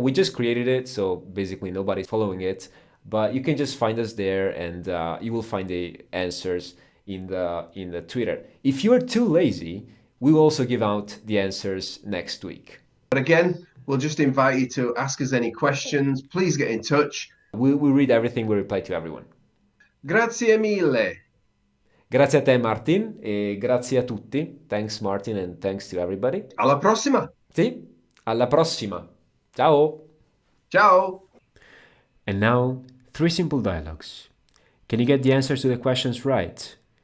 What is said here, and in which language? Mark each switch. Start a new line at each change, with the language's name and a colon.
English: We just created it, so basically nobody's following it. But you can just find us there, and you will find the answers in the Twitter. If you are too lazy, we will also give out the answers next week. But again, we'll just invite you to ask us any questions. Please get in touch. We read everything, we reply to everyone.
Italian: Grazie mille. Grazie a te Martin e grazie a tutti.
English: Thanks Martin and thanks to everybody.
Italian: Alla prossima. Sì, alla prossima. Ciao. Ciao.
English: And now, 3 simple dialogues. Can you get the answers to the questions right?